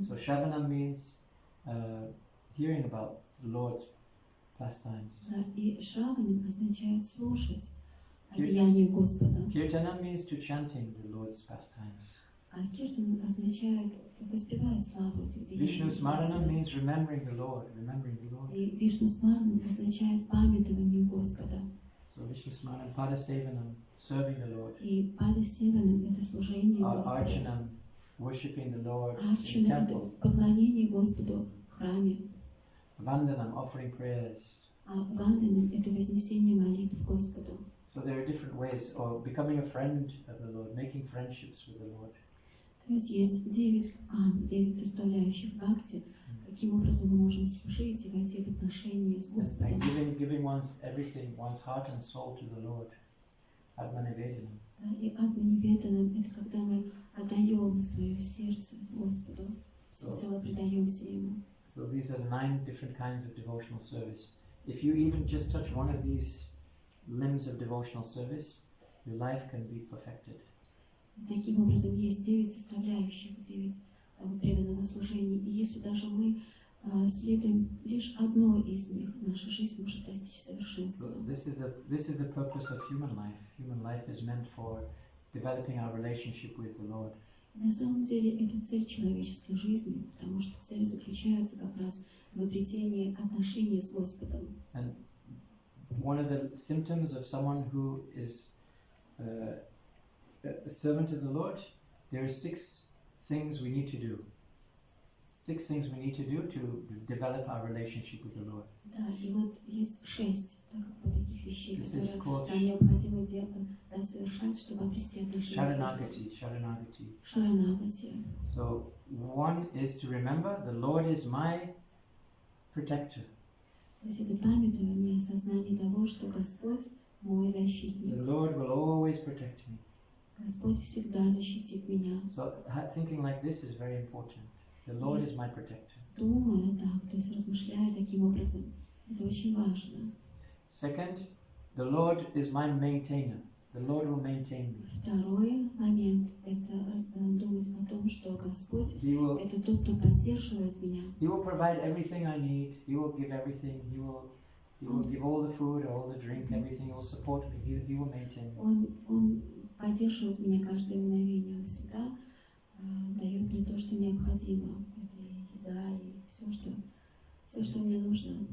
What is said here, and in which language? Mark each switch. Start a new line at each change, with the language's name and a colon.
English: So Shravanam means hearing about the Lord's pastimes.
Russian: Да, и Шраванам означает слушать одеянию Господа.
English: Kirtana means to chanting the Lord's pastimes.
Russian: А киртан означает воспевать славу этих деяний
English: Vishnu Smarana
Russian: Господа.
English: means remembering the Lord, remembering the Lord.
Russian: И Вишну Смарана означает памятование Господа.
English: So Vishnu Smarana, Padasevanam, serving the Lord.
Russian: И Падасеванам это служение Господу.
English: Archanam, worshipping the Lord in the
Russian: Арчана это
English: temple.
Russian: поклонение Господу в храме.
English: Vandanam, offering prayers.
Russian: А Ванданам это вознесение молитв Господу.
English: So there are different ways, or becoming a friend of the Lord, making friendships with the Lord.
Russian: То есть 9 составляющих бхакти, каким образом мы можем служить и войти в отношения с Господом.
English: And giving one's everything, one's heart and soul to the Lord. Atmanivedanam.
Russian: Да, и Атманиведанам это когда мы отдаем свое сердце Господу, всецело предаемся Ему.
English: So these are 9 different kinds of devotional service. If you even just touch one of these limbs of devotional service, your life can be perfected.
Russian: Таким образом, есть 9 составляющих, 9 преданного служения. И если даже мы следуем лишь одной из них, наша жизнь может достичь совершенства.
English: So this is the purpose of human life. Human life is meant for developing our relationship with the Lord.
Russian: На самом деле, это цель человеческой жизни, потому что цель заключается как раз в обретении отношений с Господом.
English: And one of the symptoms of someone who is a servant of the Lord, there are 6 things we need to do. 6 things we need to do to develop our relationship with the Lord.
Russian: Да, и вот есть 6 таких вещей,
English: This is
Russian: которые
English: called
Russian: нам необходимо совершать, чтобы обрести отношения с Господом.
English: Sharanagati.
Russian: Шаранагати.
English: So one is to remember the Lord is my protector.
Russian: То есть это памятование, осознание того, что Господь мой защитник.
English: The Lord will always protect me.
Russian: Господь всегда защитит меня.
English: So thinking like this is very important. The Lord is my protector.
Russian: Думая так, то есть размышляя таким образом, это очень важно.
English: Second, the Lord is my maintainer. The Lord will maintain me.
Russian: Второй момент – это думать о том, что Господь
English: He will,
Russian: это тот, кто поддерживает меня.
English: He will provide everything I need. He will give everything. He will give all the food, all the drink, everything. He will support me. He will maintain me.
Russian: Он поддерживает меня каждое мгновение. Он всегда дает мне то, что необходимо. Это и еда, и все, что мне нужно.